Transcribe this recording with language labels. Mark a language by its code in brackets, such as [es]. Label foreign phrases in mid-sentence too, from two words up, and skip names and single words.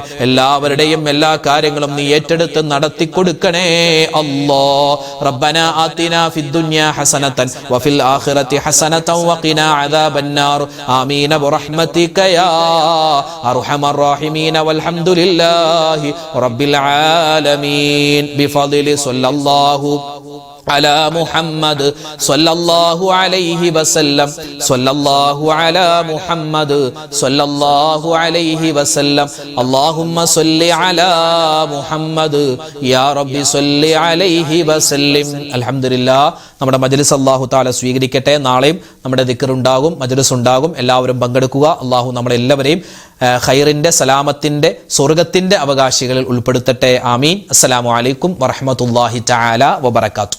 [ml] എല്ലാവരുടെയും എല്ലാ കാര്യങ്ങളും നീ ഏറ്റെടുത്ത് നടത്തി കൊടുക്കണേ [ar] ربنا آتنا في الدنيا حسنة وفي الآخرة حسنة وقنا عذاب النار آمين برحمتك يا أرحم الراحمين والحمد لله رب العالمين بفضل صلى الله على محمد صلى الله عليه وسلم صلى الله على محمد صلى الله عليه وسلم اللهم صل على محمد يا رب صل عليه وسلم. [ml] അൽഹംദുലില്ലാ, നമ്മുടെ മജ്ലിസ് [ar] الله تعالى [ml] സ്വീകരിക്കട്ടെ. നാളെയും നമ്മുടെ ദിക്ർ ഉണ്ടാകും, മജ്ലിസ് ഉണ്ടാകും. എല്ലാവരും പങ്കെടുക്കുക. അല്ലാഹു നമ്മളെല്ലാവരെയും ഖൈറിന്റെ, സലാമത്തിന്റെ, സ്വർഗ്ഗത്തിന്റെ അവകാശികളിൽ ഉൾപ്പെടുത്തട്ടെ. ആമീൻ. [ar] السلام عليكم ورحمة الله تعالى وبركاته.